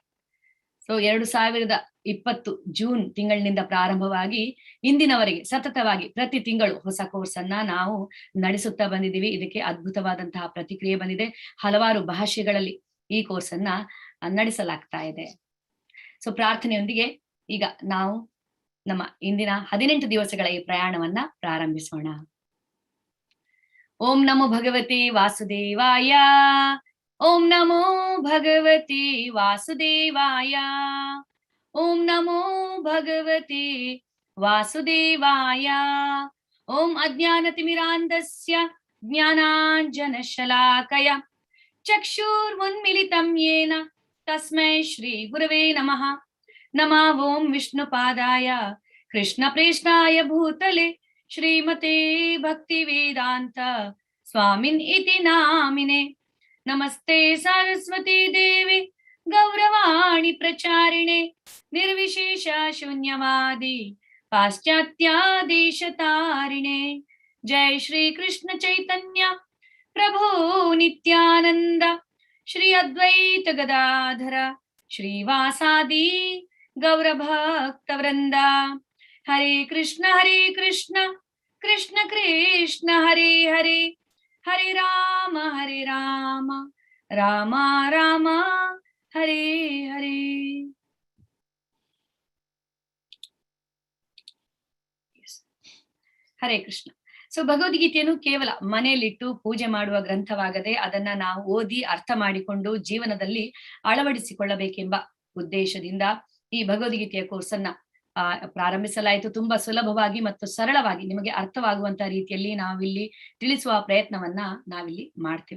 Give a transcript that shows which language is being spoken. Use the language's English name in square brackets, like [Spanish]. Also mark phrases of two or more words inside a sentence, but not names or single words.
[Kannada] ಸೊ 2020 ಜೂನ್ ತಿಂಗಳಿನಿಂದ ಪ್ರಾರಂಭವಾಗಿ ಇಂದಿನವರೆಗೆ ಸತತವಾಗಿ ಪ್ರತಿ ತಿಂಗಳು ಹೊಸ ಕೋರ್ಸ್ ಅನ್ನ ನಾವು ನಡೆಸುತ್ತಾ ಬಂದಿದ್ದೀವಿ. ಇದಕ್ಕೆ ಅದ್ಭುತವಾದಂತಹ ಪ್ರತಿಕ್ರಿಯೆ ಬಂದಿದೆ. ಹಲವಾರು ಭಾಷೆಗಳಲ್ಲಿ ಈ ಕೋರ್ಸ್ ಅನ್ನ ನಡೆಸಲಾಗ್ತಾ ಇದೆ. ಸೊ ಪ್ರಾರ್ಥನೆಯೊಂದಿಗೆ ಈಗ ನಾವು ನಮ್ಮ ಇಂದಿನ 18 ದಿವಸಗಳ ಈ ಪ್ರಯಾಣವನ್ನ ಪ್ರಾರಂಭಿಸೋಣ. [Sanskrit] ಓಂ ನಮೋ ಭಗವತೆ ವಾಸುದೇವಾಯ. ಓಂ ನಮೋ ಭಗವತೆ ವಾಸುದೇವಾಯ. ಓಂ ನಮೋ ಭಗವತೆ ವಾಸುದೇವಾಯ. ಓಂ ಅಜ್ಞಾನತಿಮಿರಾಂಧಸ್ಯ ಜ್ಞಾನಾಂಜನಶಲಾಕಯ ಚಕ್ಷುರ್ಮುನ್ಮಿಲಿತಂ ಯೇನ ತಸ್ಮೈ ಶ್ರೀ ಗುರವೇ ನಮಃ. ನಮಃ ಓಂ ವಿಷ್ಣುಪಾದಾಯ ಕೃಷ್ಣಪ್ರೇಷ್ಠಾಯ ಭೂತಲೆ ಶ್ರೀಮತೆ ಭಕ್ತಿ ವೇದಾಂತ ಸ್ವಾಮಿನ್ ಇತಿ ನಾಮಿನೆ. ನಮಸ್ತೆ ಸರಸ್ವತಿ ದೇವಿ ಗೌರವಾಣಿ ಪ್ರಚಾರಿಣೆ ನಿರ್ವಿಶೇಷ ಶೂನ್ಯವಾದಿ ಪಾಶ್ಚಾತ್ಯ ದೇಶತಾರಿಣೆ. ಜೈ ಶ್ರೀ ಕೃಷ್ಣ ಚೈತನ್ಯ ಪ್ರಭು ನಿತ್ಯಾನಂದ ಶ್ರೀ ಅದ್ವೈತ ಗದಾಧರ ಶ್ರೀವಾಸಾದಿ ಗೌರಭಕ್ತವೃಂದ. ಹರೇ ಕೃಷ್ಣ ಕೃಷ್ಣ ಕೃಷ್ಣ ಹರೇ ಹರೇ, ಹರೇ ರಾಮ ರಾಮ ರಾಮ ಹರೇ ಹರೇ. ಹರೇ ಕೃಷ್ಣ. [Kannada] ಸೊ ಭಗವದ್ಗೀತೆಯನ್ನು ಕೇವಲ ಮನೆಯಲ್ಲಿಟ್ಟು ಪೂಜೆ ಮಾಡುವ ಗ್ರಂಥವಾಗದೆ ಅದನ್ನ ನಾವು ಓದಿ ಅರ್ಥ ಮಾಡಿಕೊಂಡು ಜೀವನದಲ್ಲಿ ಅಳವಡಿಸಿಕೊಳ್ಳಬೇಕೆಂಬ ಉದ್ದೇಶದಿಂದ ಈ ಭಗವದ್ಗೀತೆಯ ಕೋರ್ಸ್ ಅನ್ನ ಪ್ರಾರಂಭಿಸಲಾಯಿತು. ತುಂಬಾ ಸುಲಭವಾಗಿ ಮತ್ತು ಸರಳವಾಗಿ ನಿಮಗೆ ಅರ್ಥವಾಗುವಂತಹ ರೀತಿಯಲ್ಲಿ ನಾವಿಲ್ಲಿ ತಿಳಿಸುವ ಪ್ರಯತ್ನವನ್ನ ನಾವಿಲ್ಲಿ ಮಾಡ್ತೀವಿ.